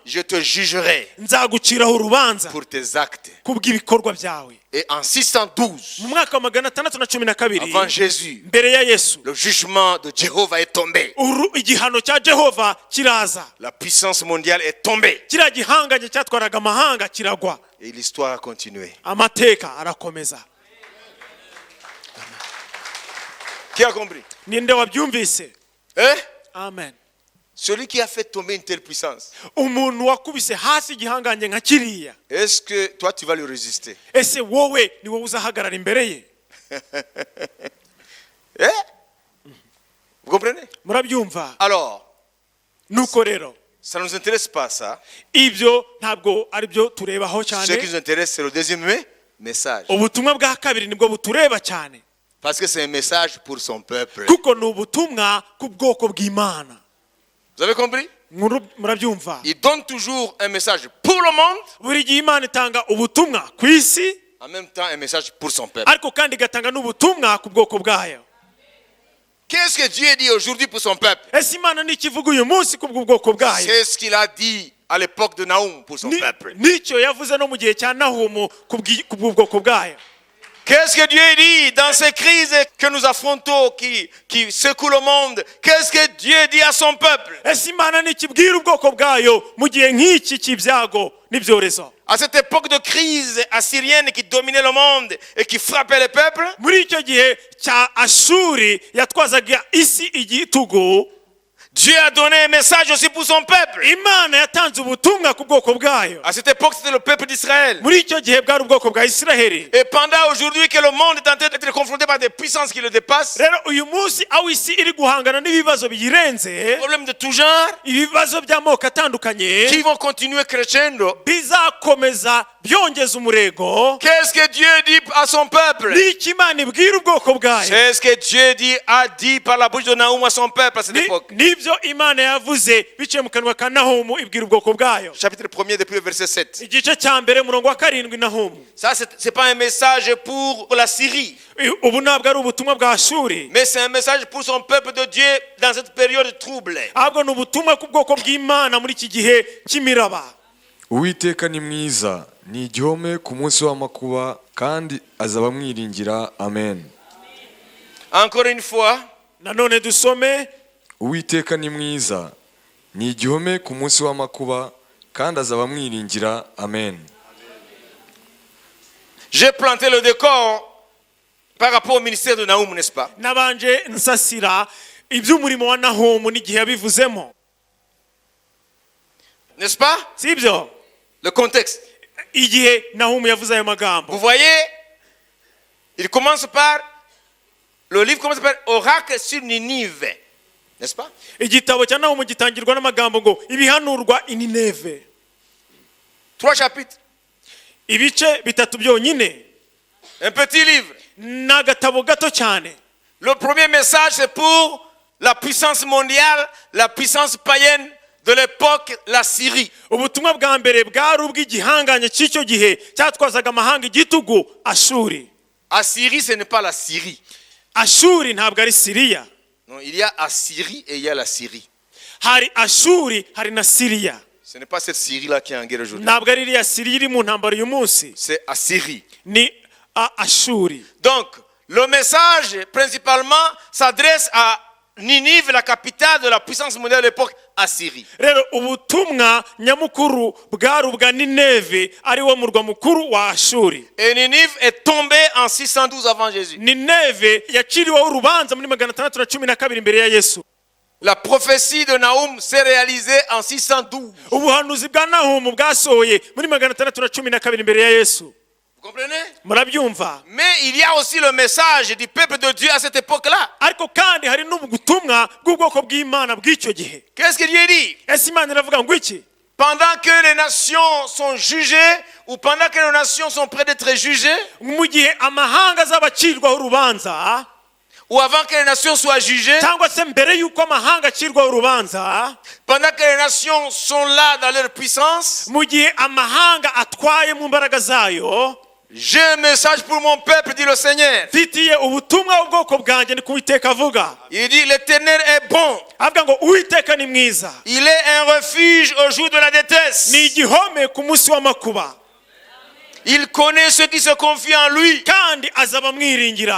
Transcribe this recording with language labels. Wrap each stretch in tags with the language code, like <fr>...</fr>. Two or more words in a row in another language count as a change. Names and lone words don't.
<fr>Je te jugerai</fr> <rw>nzaguciraho urubanza</rw> <fr>pour tes actes.</fr> <rw>kubw'ibikorwa byawe.</rw> <fr>Et en 612,</fr> <rw>mu mwaka wa 612</rw> <fr>avant Jésus,</fr> <rw>mbere ya Yesu,</rw> <fr>le jugement de Jéhovah est tombé.</fr> <rw>igihano cya Jehova kiraza.</rw> <fr>La puissance mondiale est tombée.</fr> <rw>kiriya gihanganye cyatwaraga amahanga kiragwa.</rw> <fr>Et l'histoire a continué.</fr> <rw>amateka arakomeza.</rw> <fr>Qui a compris?</fr> <rw>ninde wabyumvise?</rw> <fr>Hein?</fr> <rw>Amen.</rw> <fr>Celui qui a fait tomber une telle puissance,</fr> <rw>umuntu wakubise hasi igihanganye nka kiriya,</rw> <fr>est-ce que toi tu vas lui résister?</fr> <rw>ese wowe ni wowe uzahagarara imbere ye?</rw> <fr>Hein? Vous comprenez?</fr> <rw>murabyumva?</rw> <fr>Alors,</fr> <rw>nuko rero</rw> <fr>ça ne nous intéresse pas ça.</fr> <rw>ibyo ntabwo ari byo turebaho</rw> <fr>Ce qui</fr> <rw>cyane.</rw> <fr>nous intéresse, c'est le deuxième message.</fr> <rw>ubutumwa bwa kabiri nibwo butureba cyane,</rw> <fr>Parce que c'est un message pour son peuple.</fr> <rw>kuko ni ubutumwa ku bwoko bw'Imana.</rw> <fr>Vous avez compris?</fr> <rw>murabyumva?</rw> <fr>Il donne toujours un message pour le monde,</fr> <rw>buri gihe Imana itanga ubutumwa ku isi,</rw> <fr>en même temps un message pour son peuple.</fr> <rw>ariko kandi igatanga n'ubutumwa ku bwoko bwayo.</rw> <fr>Qu'est-ce que Dieu dit aujourd'hui pour son peuple?</fr> <rw>ese Imana ni ikivuga uyu munsi ku bwoko bwayo?</rw> <fr>C'est ce qu'il a dit à l'époque de Naoum pour son peuple.</fr> <rw>nicyo yavuze no mu gihe cya Nahumu ku bwoko bwayo.</rw> <fr>Qu'est-ce que Dieu dit dans ces crises que nous affrontons, qui secouent le monde? Qu'est-ce que Dieu dit à son peuple?</fr> <rw>ese Imana ni ikibwira ubwoko bwayo mu gihe nk'iki cy'ibyago n'ibyorezo?</rw> <fr>À cette époque de crise assyrienne qui dominait le monde et qui frappait les peuples,</fr> <rw>muri icyo gihe cya Ashuri yatwazaga isi igitugu,</rw> <fr>Dieu a donné un message aussi pour son peuple.</fr> <rw>Imana yatanze ubutumwa ku bwoko bwayo.</rw> <fr>À cette époque, c'était le peuple d'Israël.</fr> <rw>muri icyo gihe bwari ubwoko bwa Isiraheli.</rw> <fr>Et pendant aujourd'hui que le monde est en train d'être confronté par des puissances qui le dépassent,</fr> <rw>rero uyu munsi aho isi iri guhangana n'ibibazo biyirenze,</rw> <fr>problèmes de tout genre,</fr> <rw>ibibazo by'amoko atandukanye</rw> <fr>qui vont continuer crescendo.</fr> <rw>bizakomeza byongeza umurego.</rw> <fr>Qu'est-ce que Dieu dit à son peuple?</fr> <rw>ni iki Imana ibwira ubwoko bwayo?</rw> <fr>C'est ce que Dieu a dit par la bouche de Naoum à son peuple à cette époque.</fr> <rw>nibyo Imana yavuze biciye mu kanwa ka Nahumu ibwira ubwoko bwayo.</rw> <fr>Chapitre 1er depuis le verset 7.</fr> <rw>igice cya mbere murongo wa 7 Nahumu.</rw> <fr>Ça, c'est pas un message pour la Syrie,</fr> <rw>ubu ntabwo ari ubutumwa bwa Ashuri,</rw> <fr>mais c'est un message pour son peuple de Dieu dans cette période trouble.</fr> <rw>ahubwo ni ubutumwa ku bwoko bw'Imana muri iki gihe cy'imiraba. Uwiteka ni mwiza, ni igihome ku munsi w'amakuba, kandi azaba amwiringira. Amen.</rw> <fr>Encore une fois,</fr> <rw>nanone dusome. Uwiteka ni mwiza, ni igihome ku munsi w'amakuba, kandi azaba amwiringira. Amen.</rw> <fr>j'ai planté le décor par rapport au ministère de Naoum, n'est-ce pas?</fr> <rw>nabanje nsasira iby'umurimo wa Nahumu n'igihe yabivuzemo.</rw> <fr>N'est-ce pas?</fr> <rw>si ibyo?</rw> <fr>Le contexte.</fr> <rw>Igihe Nahumu yavuze ayo magambo,</rw> <fr>Vous voyez, le livre commence par oracle sur Ninive. N'est-ce pas?</fr> <rw>igitabo cya Nahumu gitangirwa n'amagambo ngo ibihanurwa i Nineve.</rw> <fr>3 chapitres.</fr> <rw>Ibice bitatu byonyine,</rw> <fr>Un petit livre.</fr> <rw>n'agatabo gato cyane.</rw> <fr>Le premier message, c'est pour la puissance mondiale, la puissance païenne de l'époque, la Syrie.</fr> <rw>Ubutumwa bwa mbere bwari ubw'igihanganye cy'icyo gihe cyatwazaga amahanga igitugu, Ashuri.</rw> <fr>Assyrie, ce n'est pas la Syrie.</fr> <rw>Ashuri ntabwo ari Siriya.</rw> <fr>Non, il y a Assyrie et il y a la Syrie.</fr> <rw>Hari Ashuri, hari na Siriya.</rw> <fr>Ce n'est pas cette Syrie-là qui est en guerre aujourd'hui.</fr> <rw>Ntabwo ari iriya Siriya iri mu ntambara uyu munsi,</rw> <fr>C'est Assyrie.</fr> <rw>ni Ashuri.</rw> <fr>Donc, le message, principalement, s'adresse à Ninive, la capitale de la puissance mondiale de l'époque, Assyrie.</fr> <rw>Rero ubutumwa nyamukuru bwari ubwa Nineve, ari wo murwa mukuru wa Ashuri.</rw> <fr>Et Ninive est tombée en 612 avant Jésus.</fr> <rw>Nineve yaciriweho urubanza muri 612 imbere ya Yesu.</rw> <fr>La prophétie de Nahum s'est réalisée en 612.</fr> <rw>Ubuhanuzi bwa Nahumu bwasohoye muri 612 imbere ya Yesu.</rw> <fr>Vous comprenez?</fr> <rw>Murabyumva?</rw> <fr>Mais il y a aussi le message du peuple de Dieu à cette époque-là.</fr> <rw>Ariko kandi hari n'ubutumwa bw'ubwoko bw'Imana bw'icyo gihe.</rw> <fr>Qu'est-ce que Dieu dit?</fr> <rw>Ese Imana iravuga ngo iki?</rw> <fr>Pendant que les nations sont jugées, ou pendant que les nations sont près d'être jugées,</fr> <rw>Mu gihe amahanga azabacirwaho urubanza,</rw> <fr>ou avant que les nations soient jugées,</fr> <rw>cyangwa se mbere y'uko amahanga acirwaho urubanza,</rw> <fr>pendant que les nations sont là dans leur puissance,</fr> <rw>mu gihe amahanga atwaye mu mbaraga zayo,</rw> <fr>j'ai un message pour mon peuple, dit le Seigneur.</fr> <rw>mfitiye ubutumwa ubwoko bwanjye, ni Uwiteka avuga.</rw> <fr>Il dit, l'Éternel est bon.</fr> <rw>Avuga ngo Uwiteka ni mwiza,</rw> <fr>Il est un refuge au jour de la détresse.</fr> <rw>ni igihome ku munsi w'amakuba,</rw> <fr>Il connaît ceux qui se confient en lui.</fr> <rw>kandi azabamwiringira.</rw>